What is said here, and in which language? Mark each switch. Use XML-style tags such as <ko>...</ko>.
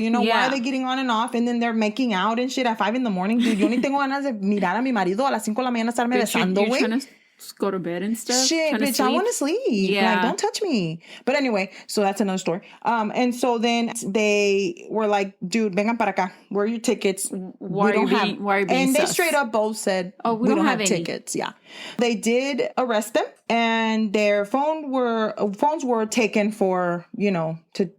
<en>You know, why are they getting on and off? And then they're making out and shit at 5 a.m.</en> <es>Dude, yo ni tengo ganas de mirar a mi marido a las 5 de la mañana estarme besando, güey.</es> <en>Go to bed and stuff. Shit, bitch, I want to sleep. Yeah. Like, don't touch me. But anyway, so that's another story. And so then they were like, dude,</en> <es>vengan para acá.</es> <en>Where are your tickets? Why are you being And sus? they straight up both said, oh, we don't have any tickets. Yeah. They did arrest them, and their phones were taken for, you know, to</en>